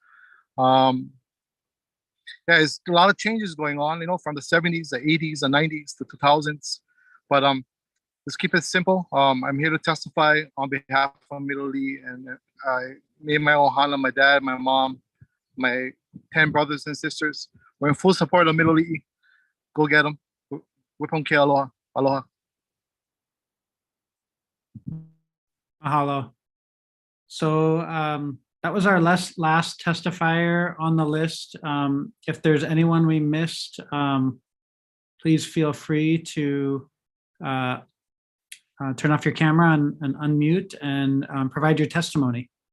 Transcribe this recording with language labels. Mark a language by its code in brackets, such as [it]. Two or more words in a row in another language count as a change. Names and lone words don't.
[en] Yeah, there's a lot of changes going on, you know, from the 70s, the 80s, the 90s, the 2000s. But let's keep it simple. I'm here to testify on behalf of Miloli, and me and my ohana, my dad, my mom, my 10 brothers and sisters, we're in full support of Miloli. Go get them. [haw] Wipon ke aloha. Aloha. [en] Mahalo. So that was our last testifier on the list. If there's anyone we missed, please feel free to turn off your camera and unmute and provide your testimony.